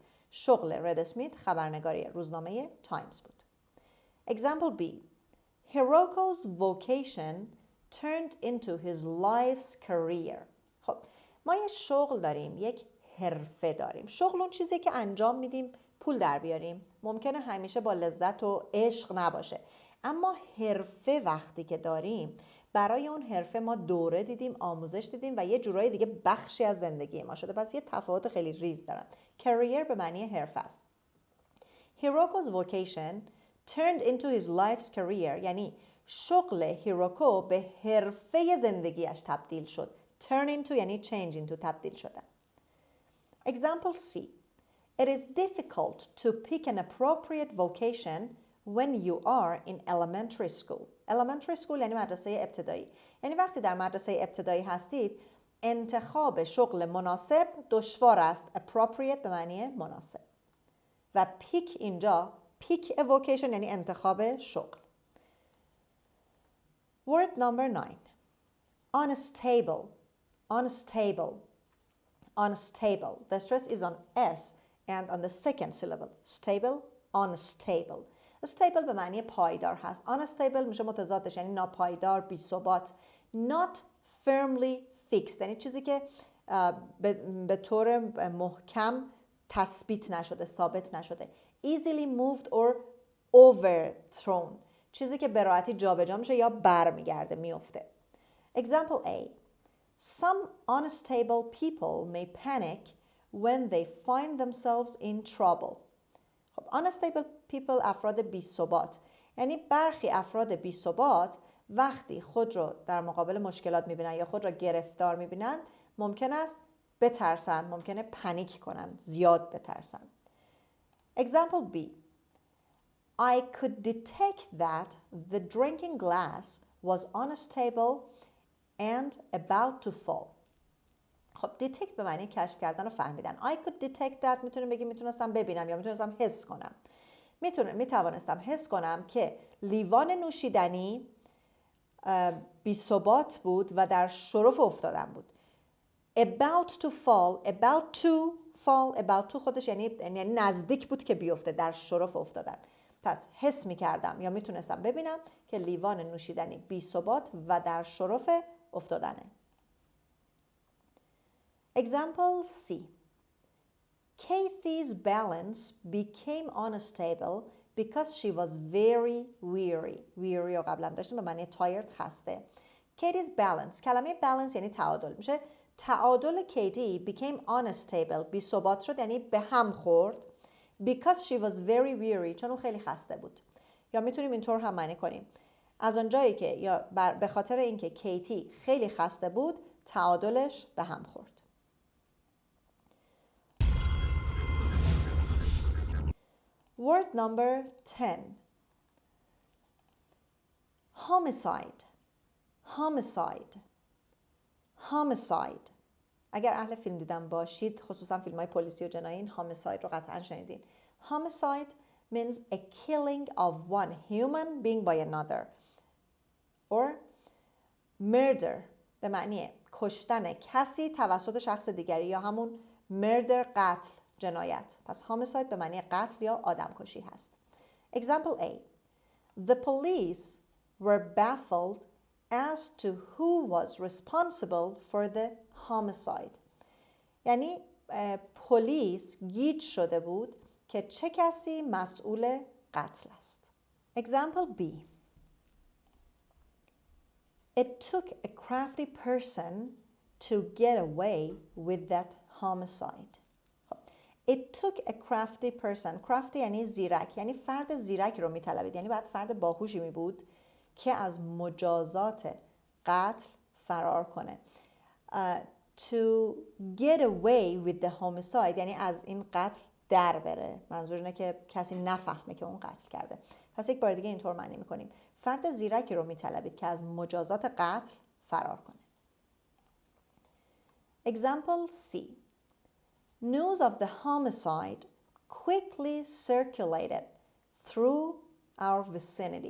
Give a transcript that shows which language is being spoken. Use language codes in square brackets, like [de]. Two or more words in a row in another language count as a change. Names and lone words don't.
[fa] شغل رد اسمیت خبرنگاری روزنامه تایمز بود. [en] Example B. Hiroko's vocation turned into his life's career. [fa] خب ما یه شغل داریم، یک حرفه داریم. شغل اون چیزی که انجام میدیم پول در بیاریم. ممکنه همیشه با لذت و عشق نباشه، اما حرفه وقتی که داریم، برای اون حرفه ما دوره دیدیم، آموزش دیدیم و یه جورایی دیگه بخشی از زندگی ما شده. پس یه تفاوت خیلی ریز دارن. career به معنی حرفه است. [en] Hiroko's vocation turned into his life's career [fa] یعنی شغل هیروکو به حرفه زندگیش تبدیل شد. [en] turn into یعنی change into، [fa] تبدیل شدن. [en] Example C. It is difficult to pick an appropriate vocation when you are in elementary school. Elementary school [fa] یعنی مدرسه ابتدایی. یعنی وقتی در مدرسه ابتدایی هستید، انتخاب شغل مناسب دشوار است. appropriate به معنی مناسب. و pick اینجا [en] pick a vocation [fa] یعنی انتخاب شغل. [en] Word number 9. Unstable. Unstable. Unstable. The stress is on S and on the second syllable. Stable, unstable. Stable [fa] به معنی پایدار هست. Unstable میشه متضادش، یعنی ناپایدار، بی ثبات. [en] Not firmly fixed [fa] یعنی چیزی که به طور محکم تثبیت نشده، ثابت نشده. [en] Easily moved or overthrown [fa] چیزی که به راحتی جابجا میشه یا برمیگرده، میفته. [en] Example A. Some unstable people may panic when they find themselves in trouble. [fa] خب [en] unstable people [fa] افراد بی ثبات، یعنی برخی افراد بی ثبات وقتی خود رو در مقابل مشکلات میبینن یا خود را گرفتار میبینن ممکن است بترسن، ممکنه پنیک کنن، زیاد بترسن. [en] Example B. I could detect that the drinking glass was unstable and about to fall. [fa] خب detect به معنی کشف کردن و فهمیدن. [en] I could detect that [fa] میتونیم بگیم میتونستم ببینم یا میتونستم حس کنم. میتوانستم حس کنم که لیوان نوشیدنی بی ثبات بود و در شرف افتادن بود. [en] About to fall, about to [fa] خودش یعنی نزدیک بود که بیفته، در شرف افتادن. پس حس میکردم یا میتونستم ببینم که لیوان نوشیدنی بی ثبات و در شرف افتادنه. [en] Example C. Kathy's balance became unstable because she was very weary. [fa] weary رو قبلا داشتیم به معنی tired خسته. Katie's balance. کلمه balance یعنی تعادل. میشه تعادل کیتی [en] became unstable. [fa] بی ثبات شد یعنی به هم خورد. [en] Because she was very weary. [fa] چون اون خیلی خسته بود. یا میتونیم اینطور هم معنی کنیم. از اونجایی که یا به خاطر اینکه کیتی خیلی خسته بود تعادلش به هم خورد. [en] Word number 10. Homicide. Homicide. Homicide. [fa] اگر اهل فیلم دیدن باشید خصوصا فیلم های پلیسی و جنایی این homicide رو قطعا شنیدین. [en] Homicide means a killing of one human being by another or murder [fa] به معنی کشتن کسی توسط شخص دیگری یا همون [en] murder [fa] قتل جنایت. پس homicide به معنی قتل یا آدمکشی هست. [en] Example A. The police were baffled as to who was responsible for the homicide. [fa] یعنی پلیس گیج شده بود که چه کسی مسئول قتل است. [en] Example B. It took a crafty person to get away with that homicide. It took a crafty person. crafty [fa] یعنی زیرک. یعنی فرد زیرک رو میطلبید. یعنی باید فرد باهوشی می بود که از مجازات قتل فرار کنه. [en] To get away with the homicide [fa] یعنی از این قتل در بره. منظور اینه که کسی نفهمه که اون قتل کرده. پس یک بار دیگه اینطور معنی میکنیم. فرد زیرکی رو میطلبید که از مجازات قتل فرار کنه. [en] Example C. News of the homicide quickly circulated through our vicinity.